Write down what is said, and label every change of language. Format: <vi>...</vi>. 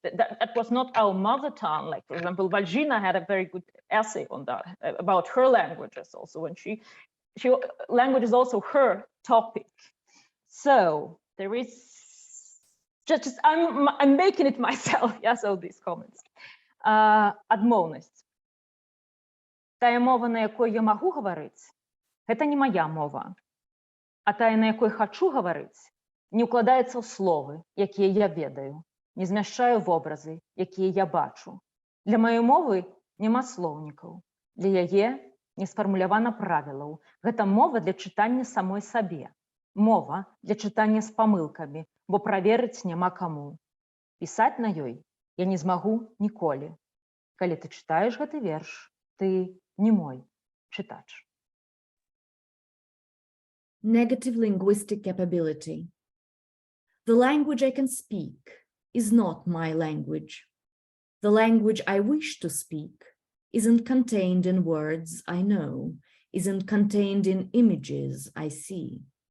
<en>That was not our mother tongue. Like, for example, Valzhyna had a very good essay on that, about her languages also, when language is also her topic. So there is just I'm making it myself. Yes, all these comments. Адмоўнасць.</en> <be>Тая мова, на якой я</be> <ru>могу говорить, это</ru> <be>не моя мова. А тая, на якой хочу гаварыць, не ўкладаецца ў словы, якія я ведаю, не змяшчаю вобразы, якія я бачу. Для маёй мовы няма слоўнікаў, для яе не сфармулявана правілаў. Гэта мова для чытання самой сабе, мова для чытання з памылкамі, бо праверыць няма каму. Пісаць на ёй я не змагу ніколі. Калі ты чытаеш гэты верш, ты не мой чытач.</be> <en>Negative linguistic capability. The language I can speak is not my language. The language I wish to speak isn't contained in words I know, isn't contained in images I see.</en>